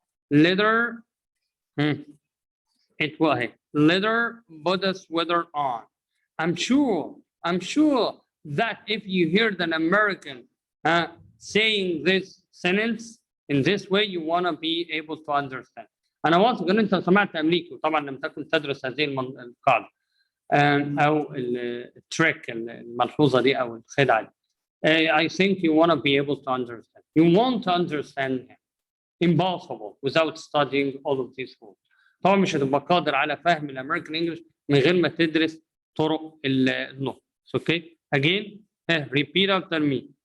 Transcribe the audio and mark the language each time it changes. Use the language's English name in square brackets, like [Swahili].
[English] Leather, it will leather, Buddha sweater on. I'm sure that if you heard an American saying this sentence in this way, you want to be able to understand. [Arabic] انا واثق ان انت سمعت امريكي، وطبعا لم تكن تدرس هذه القاعده او التريك الملحوظه دي او الخدعه دي. [English] I think you want to be able to understand. You want to understand him. Impossible without studying all of these rules. [Arabic] طبعا مش هتبقى قادر على فهم الامريكان انجلش من غير ما تدرس طرق النطق. Okay. [English] Again, repeat after me.